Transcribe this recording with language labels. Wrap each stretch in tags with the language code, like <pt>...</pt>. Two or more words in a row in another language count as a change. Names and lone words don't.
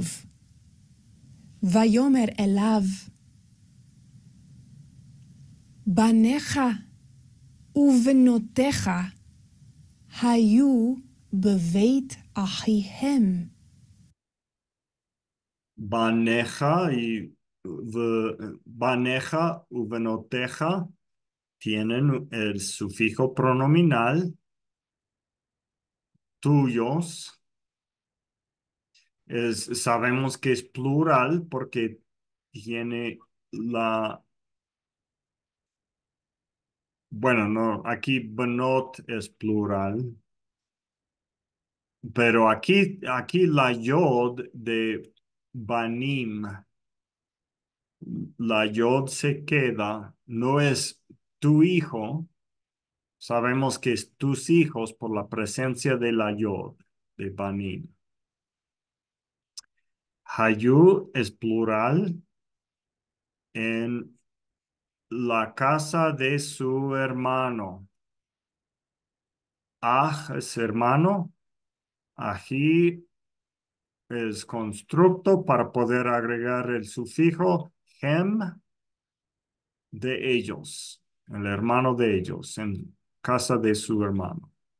<he>ויאמר אליו, בניך ובנותיך היו בבית אחיהם.</he> <es>Baneja y venoteja tienen el sufijo pronominal tuyos. Sabemos que es plural porque tiene bueno, no, aquí benot es plural, pero aquí la yod de banim, la yod se queda, no es tu hijo, Sabemos que es tus hijos por la presencia de la yod, de banim. Hayu es plural en la casa de su hermano. Es hermano. Ají es constructo para poder agregar el sufijo hem de ellos, el hermano de ellos, en casa de su hermano.</es>